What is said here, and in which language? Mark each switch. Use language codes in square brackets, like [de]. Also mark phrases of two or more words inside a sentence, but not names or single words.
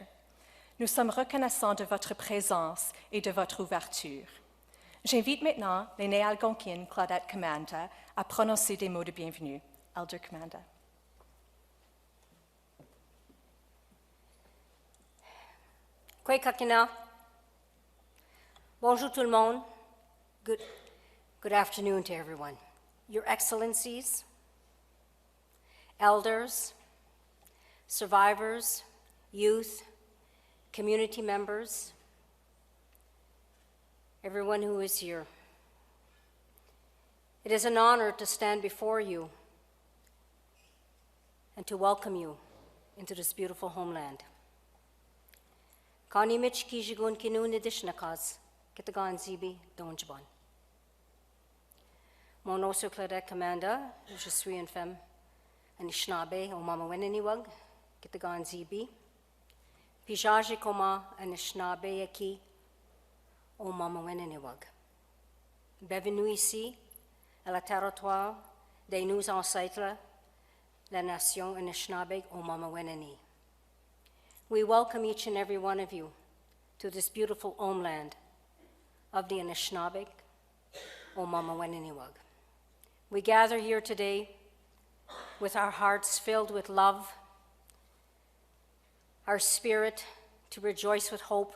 [fr] Nous sommes reconnaissants de votre présence et de votre ouverture. J'invite maintenant l'aînée algonquine Claudette Commanda à prononcer des mots de bienvenue. Elder Commanda. [alq] Kwei kakina. [fr] Bonjour tout le monde. [en] Good afternoon to everyone. Your Excellencies, elders, survivors, youth, community members, everyone who is here. It is an honor to stand before you and to welcome you into this beautiful homeland. [alq] Kani Mitch Kijigun Kinun Edishnakas, Kitagan Zibi, Donjbon. [fr] Mon nom sur Claudette Commanda, je suis une femme Anishinaabe au Mama Weneniwag, Kitagan Zibi. [alq] Pijaji Koma Anishinaabe Aki au Mama Weneniwag. [fr] Bienvenue ici, à la territoire de nos ancêtres, la nation Anishinaabe au Mama Weneni. [en] We welcome each and every one of you to this beautiful homeland of the Anishinaabe, O Mama Weneniwag. We gather here today with our hearts filled with love, our spirit to rejoice with hope.